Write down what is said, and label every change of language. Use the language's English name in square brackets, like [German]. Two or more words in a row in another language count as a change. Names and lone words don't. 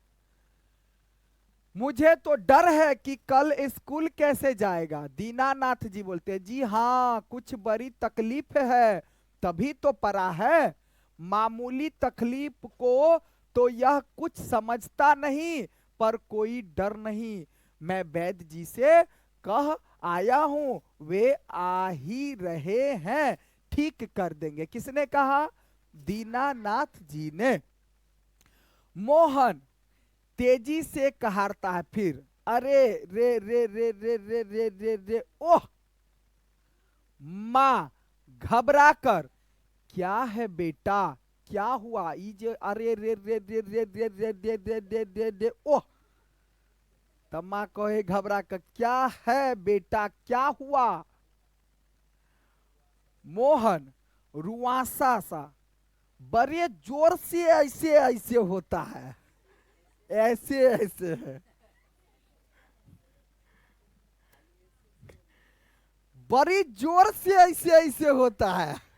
[Hindi] मुझे तो डर है कि कल स्कूल कैसे जाएगा, दीनानाथ जी बोलते हैं जी हाँ कुछ बड़ी तकलीफ है तभी तो पड़ा है, मामूली तकलीफ को तो यह कुछ समझता नहीं, पर कोई डर नहीं, मैं वैद्य जी से कह आया हूं, वे आ ही रहे हैं, ठीक कर देंगे। किसने कहा, दीनानाथ जी ने। मोहन तेजी से कहारता है फिर, अरे रे रे रे रे रे रे रे रे ओह। माँ घबरा कर, क्या है बेटा, क्या हुआ, ये अरे रे रे रे रे रे रे रे रे रे रे रे ओह। तब माँ कहे घबरा कर, क्या है बेटा क्या हुआ। मोहन रुआसा सा, बड़े जोर से ऐसे ऐसे होता है, ऐसे ऐसे है, बड़ी जोर से ऐसे ऐसे होता है।